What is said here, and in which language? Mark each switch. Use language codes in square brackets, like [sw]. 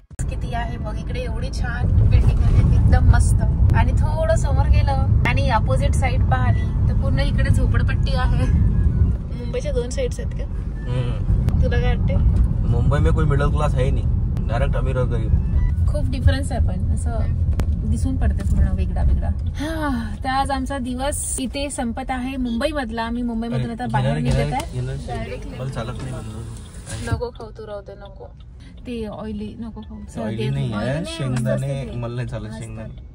[mr] किती आहे बघ इकडे. एवढी छान बिल्डिंग आहे एकदम मस्त. आणि थोडं समोर गेलं आणि अपोजिट साइड पाहिली तर पूर्ण इकडे झोपडपट्टी आहे. मुंबईच्या 2 साइड्स आहेत का? तुला काय वाटते? [hi] मुंबई में कोई मिडल क्लास है नहीं, डायरेक्ट अमीर और गरीब. [mr] खूप डिफरन्स आहे पण असं दिसून पडते पूर्ण वेगळा वेगळा. तर आज आमचा दिवस इथे संपत आहे मुंबई मधला. आम्ही मुंबई मधून आता बाहेर निघत आहे. नको खाऊ तू राहते नको ते ऑइली नको खाऊ. शेंगदाणे मला नाही चालत शेंगदाणे.